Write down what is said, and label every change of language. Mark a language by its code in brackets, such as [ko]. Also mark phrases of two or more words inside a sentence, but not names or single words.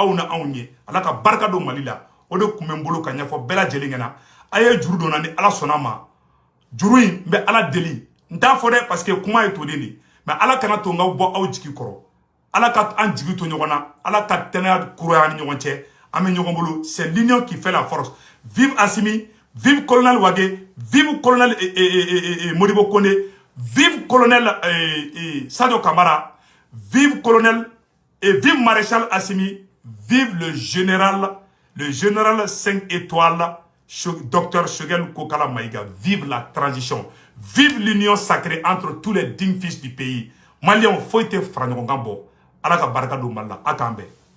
[bm] aw na anw ye ala ka barka don Mali la o de kun bɛ n bolo ka ɲɛfɔ bɛɛ lajɛlen ɲɛna a ye juru donna ni ala sɔnna ma juru in n bɛ ala deli n t'a fɔ dɛ [fr] parce que [bm] kuma ye toden de mais ala kana to n ka bɔ aw jigi kɔrɔ ala ka an jigi to ɲɔgɔn na ala ka tɛnɛya kuraya ni ɲɔgɔn cɛ an bɛ ɲɔgɔn bolo [fr] c'est l'union qui fait la force vive Assimi vive colonel Wage vive colonel Modibo Kone vive colonel Sadio Kamara vive colonel et vive maréchal Assimi vive le général 5 étoiles docteur Shogel Kokala Maïga vive la transition vive l'union sacrée entre tous les dignes fils du pays Maliens faut [bm] te fara ɲɔgɔn kan bɔ ala ka barika don Mali la a k'an bɛn